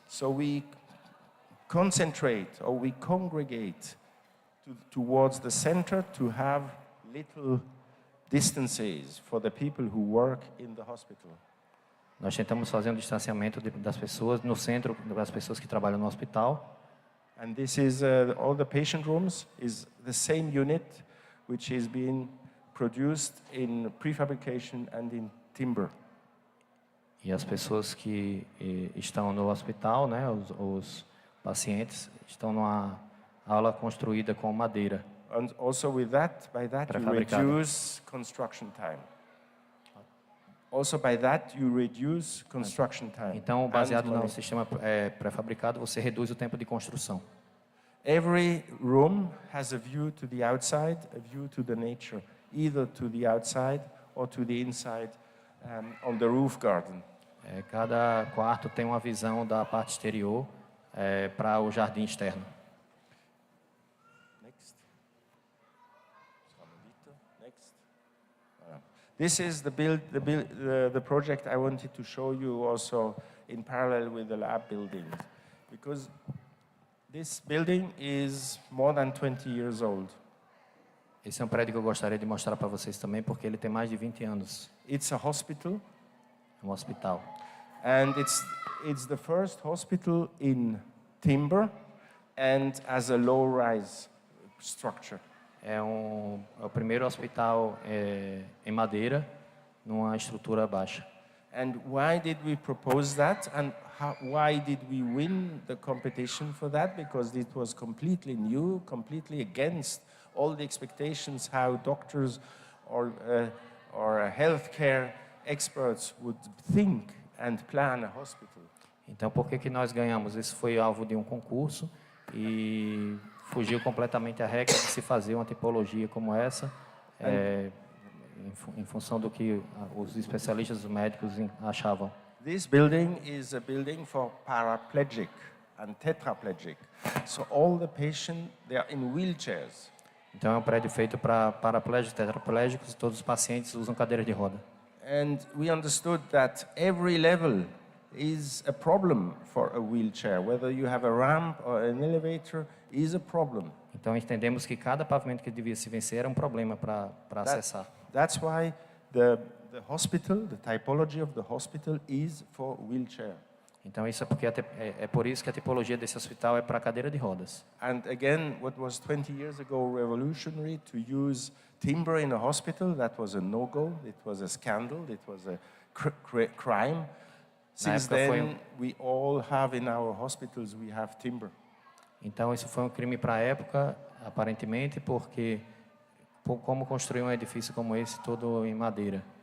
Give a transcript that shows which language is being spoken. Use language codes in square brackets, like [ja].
[en] So we concentrate or we congregate towards the center to have little distances for the people who work in the hospital. [pt] Nós tentamos fazer um distanciamento das pessoas no centro, das pessoas que trabalham no hospital. [en] And this is all the patient rooms is the same unit which is being produced in prefabrication and in timber. [pt] E as pessoas que estão no hospital, né, os pacientes, estão numa aula construída com madeira. [en] And also by that you reduce construction time. Also by that you reduce construction time. [pt] Então, baseado no sistema pré-fabricado, você reduz o tempo de construção. [en] Every room has a view to the outside, a view to the nature, either to the outside or to the inside on the roof garden. [pt] Cada quarto tem uma visão da parte exterior para o jardim externo. [en] This is the project I wanted to show you also in parallel with the lab building, because this building is more than 20 years old. [pt] Esse é um prédio que eu gostaria de mostrar para vocês também, porque ele tem mais de 20 anos. [en] It's a hospital. [pt] É um hospital. [en] And it's the first hospital in timber and as a low-rise structure. [pt] É o primeiro hospital em madeira, numa estrutura baixa. [en] And why did we propose that? And why did we win the competition for that? Because it was completely new, completely against all the expectations how doctors or healthcare experts would think and plan a hospital. [pt] Então, por que nós ganhamos? Isso foi alvo de um concurso e fugiu completamente a regra de se fazer uma tipologia como essa, em função do que os especialistas, os médicos achavam. [en] This building is a building for paraplegic and tetraplegic. So all the patients, they are in wheelchairs. [pt] Então é um prédio feito para paraplégicos, tetraplégicos, e todos os pacientes usam cadeira de roda. [en] And we understood that every level is a problem for a wheelchair. Whether you have a ramp or an elevator is a problem. [pt] Então entendemos que cada pavimento que devia se vencer era um problema para acessar. [en] That's why the hospital, the typology of the hospital is for wheelchair. [pt] Então isso é porque é por isso que a tipologia desse hospital é para cadeira de rodas. [en] And again, what was 20 years ago revolutionary to use timber in a hospital, that was a no-go, it was a scandal, it was a crime. Since then, we all have in our hospitals, we have timber. [pt] Então isso foi um crime para a época, aparentemente, porque como construir um edifício como esse todo em madeira?